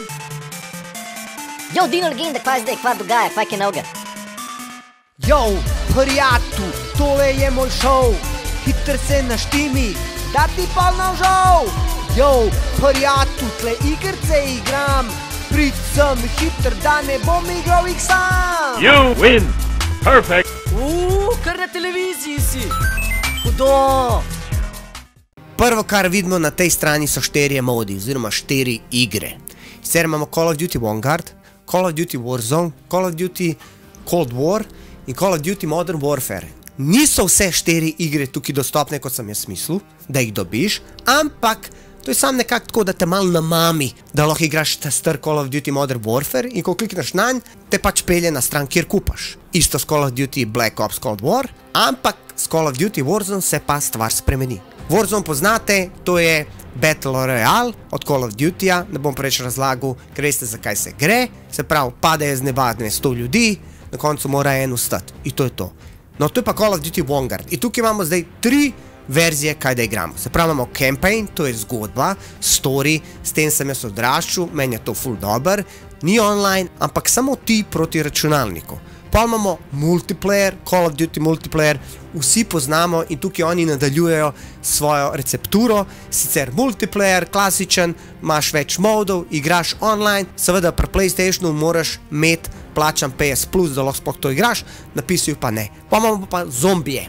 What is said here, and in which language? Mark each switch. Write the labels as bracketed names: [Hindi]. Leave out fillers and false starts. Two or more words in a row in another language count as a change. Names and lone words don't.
[Slovenian] Yo, Dino Legenda, kva je zdaj, kva dogaja, kva je noga? Yo, prijatelj, tole je moj šov, hiter se naštimi, da ti pol nožov. Yo, prijatelj, tle igrce igram, prid sem hiter, da ne bom igral jih sam. [English] You win! Perfect! [Slovenian] Kar na televiziji si. Hudo. Prvo, kar vidimo na tej strani, so 4 modi, oziroma 4 igre. Sicer imamo Call of Duty Vanguard, Call of Duty Warzone, Call of Duty Cold War in Call of Duty Modern Warfare. Niso vse 4 igre tukaj dostopne, kot sem jaz mislil, da jih dobiš, ampak to je sam nekako tako, da te malo namami, da lahko igraš ta star Call of Duty Modern Warfare in ko klikneš nanj, te pač pelje na stran, kjer kupaš. Isto s Call of Duty Black Ops Cold War, ampak s Call of Duty Warzone se pa stvar spremeni. Warzone poznate, to je [English] Battle Royale [Slovenian] od Call of Dutyja, ne bom preveč razlagal, ker veste, zakaj se gre, se pravi, padejo z neba 100 ljudi, na koncu mora en ustati. In to je to. No, to je pa Call of Duty Vanguard. In tukaj imamo zdaj 3 verzije, kaj da igramo. Se pravi, imamo campaign, to je zgodba, story, s tem sem jaz odraščal, meni je to ful dober, ni online, ampak samo ti proti računalniku. Pa imamo multiplayer, Call of Duty multiplayer, vsi poznamo in tukaj oni nadaljujejo svojo recepturo, sicer multiplayer, klasičen, imaš več modov, igraš online, seveda pri PlayStationu moraš imeti plačan PS Plus, da lahko sploh to igraš, napisal pa ne. Pa imamo pa zombije.